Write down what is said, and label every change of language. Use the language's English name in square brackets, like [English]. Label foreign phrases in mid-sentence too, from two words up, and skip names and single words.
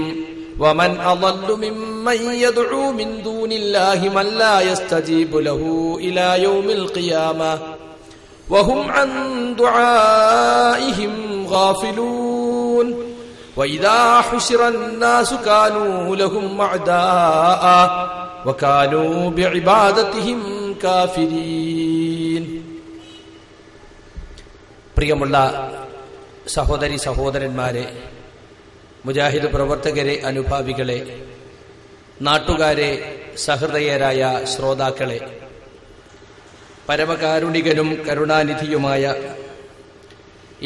[Arabic] ومن أضل ممن يدعو من دون الله من لا يستجيب له إلى يوم القيامة وهم عن دعائهم غافلون. وإذا حشر الناس كانوا لهم أعداء وكانوا بعبادتهم كافرين. [Malayalam] പ്രിയമുള്ള സഹോദരി സഹോദരന്മാരെ, മുജാഹിദ് പ്രവർത്തകരെ, അനുഭാവികളെ, നാട്ടുകാരെ, സഹൃദയരായ ശ്രോതാക്കളെ, പരമകാരുണികനും കരുണാനിധിയുമായ ഈ